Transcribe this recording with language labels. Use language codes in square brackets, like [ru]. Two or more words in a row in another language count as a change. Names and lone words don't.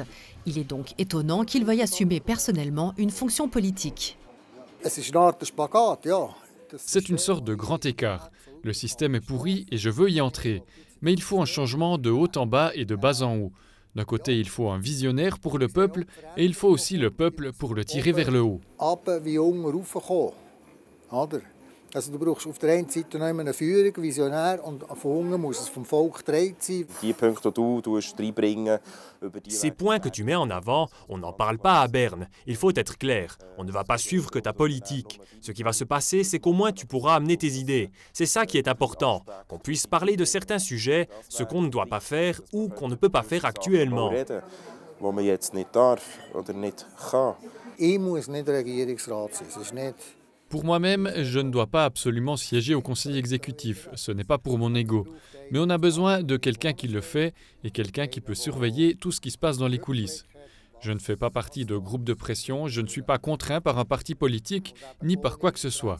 [fr] Il est donc étonnant qu'il veuille assumer personnellement une fonction politique. C'est une sorte de grand écart. Le système est pourri et je veux y entrer. Mais il faut un changement de haut en bas et de bas en haut. D'un côté, il faut un visionnaire pour le peuple et il faut aussi le peuple pour le tirer vers le haut. [de] Also du brauchst auf der einen Seite eine Führung, Visionär, und von unten muss es vom Volk getragen sein. Die Punkte, die du reinbringen. [fr] Ces points que tu mets en avant, on n'en parle pas à Berne. Il faut être clair. On ne va pas suivre que ta politique. Ce qui va se passer, c'est qu'au moins tu pourras amener tes idées. C'est ça qui est important. Qu'on puisse parler de certains sujets, ce qu'on ne doit pas faire ou qu'on ne peut pas faire actuellement. [de] Ich muss nicht Regierungsrat sein. Das ist nicht. [fr] Pour moi-même, je ne dois pas absolument siéger au Conseil exécutif. Ce n'est pas pour mon ego. Mais on a besoin de quelqu'un qui le fait et quelqu'un qui peut surveiller tout ce qui se passe dans les coulisses. Je ne fais pas partie de groupes de pression, je ne suis pas contraint par un parti politique ni par quoi que ce soit.